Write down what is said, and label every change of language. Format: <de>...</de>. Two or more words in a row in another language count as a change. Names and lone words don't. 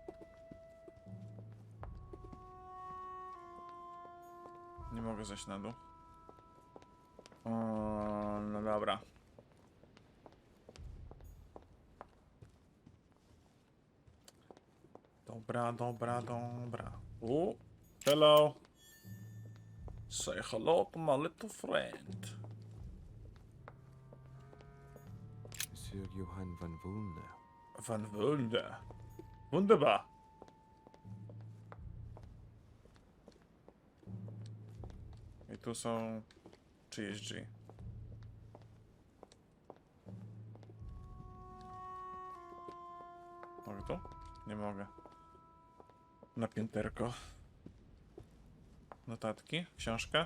<pl>Nie mogę zejść na dół. O, no dobra. Dobra.</pl> <en>Hello. Say hello to my little friend. Monsieur Johann van Wulne.</en> <de>Van Wulde. Wunderbar.</de> <pl>tu są czyjeś drzwi. Mogę tu? Nie mogę. Na pięterko. Notatki, książka.</pl>